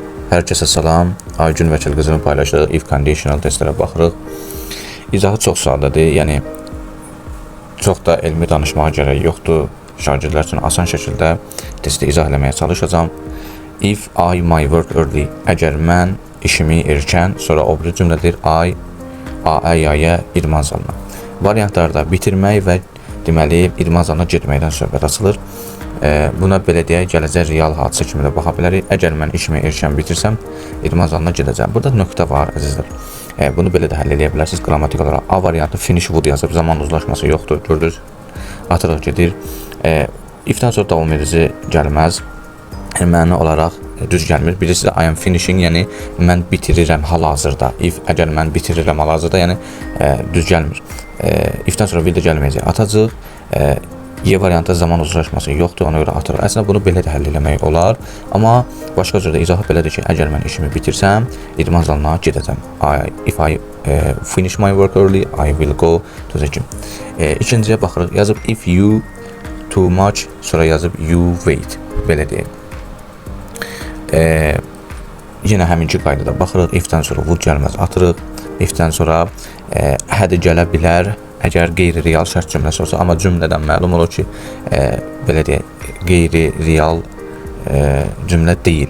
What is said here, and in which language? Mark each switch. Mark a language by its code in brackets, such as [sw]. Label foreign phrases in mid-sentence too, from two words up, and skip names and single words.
[az] Hər kəsə salam. Aygün Vəkil qızının paylaşdığı [en] if conditional [az] testlərə baxırıq. İzahı çox sadədir, yəni çox da elmi danışmağa gərək yoxdur. Şagirdlər üçün asan şəkildə testi izah etməyə çalışacağam. [en] If I my work early, [az] əgər mən işimi erkən, sonra o biri cümlədir I, A-ya idman zalına. Variantlarda bitirmək və deməli idman zalına getməkdən söhbət açılır. Buna belə deyək, gələcək real hadisə kimi də baxa bilərik. Əgər mən işimi erkən bitirsəm, idman zalına gedəcəm. Burada nöqtə var, əzizlər. Bunu belə də həll edə bilərsiniz. Qrammatik olaraq A variantı [en] finish would [az] yazıb, zaman uzlaşması yoxdur. Gördünüz, atırıq gedir. Ifdən sonra davam edici gəlməz. Məna olaraq düz gəlmir. Birisi də [en] I am finishing, [az] yəni mən bitirirəm hal-hazırda. If əgər mən bitirirəm hal-hazırda, yəni düz gəlmir. Ifdən sonra will də gəlməyəcək. Atacaq. Y variantı zaman uzlaşması yoxdur, ona görə atırıq. Əslində bunu belə də həll eləmək olar, amma başqa cürdə izahı belədir ki, əgər mən işimi bitirsəm, idman zalına gedəcəm. [en] If I finish my work early, I will go to the gym. [az] İkinciyə baxırıq, yazıb [en] if you too much, [az] sonra yazıb [en] you wait, [az] belə deyək. Yenə həminki qaydada baxırıq, ifdən sonra would gəlməz atırıq, ifdən sonra had gələ bilər, əgər qeyri-real şərt cümləsi olsa, amma cümlədən məlum olur ki, belə deyək, qeyri-real cümlə deyil.